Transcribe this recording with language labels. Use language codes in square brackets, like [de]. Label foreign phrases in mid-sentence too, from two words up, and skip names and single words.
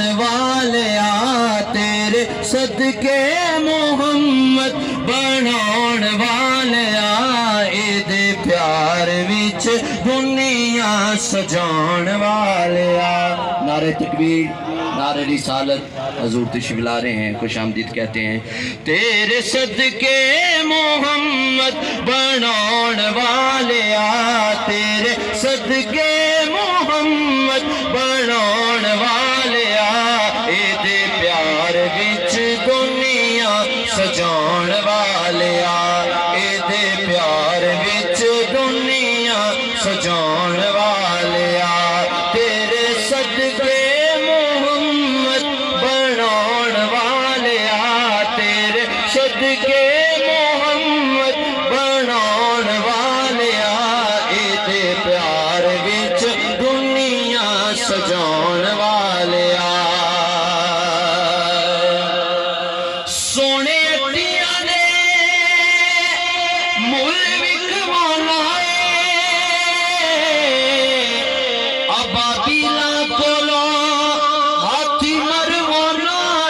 [pa] والیا، تیرے صدقے محمد بناون والیا، ایدے پیار وچ دنیا سجان والیا۔ [ur] نعرہ تکبیر، نعرہ رسالت، حضور تشریف لا رہے ہیں، خوش آمدید کہتے ہیں۔ [pa] تیرے صدقے محمد بناون والیا، تیرے صدقے محمد بناون والیا، ایدے پیار وچ دنیا سجان والیا، ایدے پیار وچ دنیا سجان والیا۔ تیرے صدقے محمد بناون والیا، تیرے صدقے محمد بناون والیا، ایدے پیار وچ دنیا سجان والیا۔ سونے اٹیاں نے مل وکوانا ابابیلا کولو ہاتھی مروانا